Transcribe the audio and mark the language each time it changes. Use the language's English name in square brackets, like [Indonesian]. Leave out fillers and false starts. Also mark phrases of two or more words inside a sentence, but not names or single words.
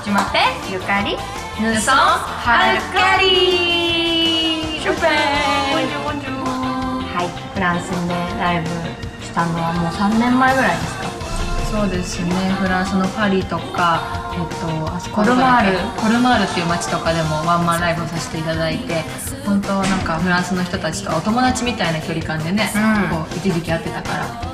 [French] Je m'appelle Yukari. Nous sommes Alkari. Super. Bonjour, bonjour. [Japanese] はい、フランスでライブしたのはもう3年前ぐらいですか。そうですね。フランスのパリとか、あそこコルマールっていう街とかでもワンマンライブをさせていただいて、本当なんかフランスの人たちとお友達みたいな距離感でね、こう一時期会ってたから。